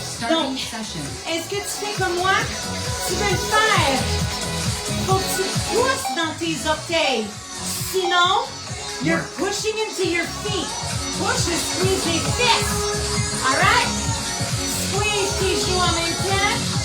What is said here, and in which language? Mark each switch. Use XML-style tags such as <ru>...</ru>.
<fr>Donc, est-ce que tu fais comme moi? Tu veux le faire. Faut que tu pousses dans tes orteils. Sinon,</fr> <en>you're pushing into your feet. Push and squeeze</en> <fr>les fesses.</fr> <en>Alright?</en> <fr>Squeeze tes genoux en même temps.</fr>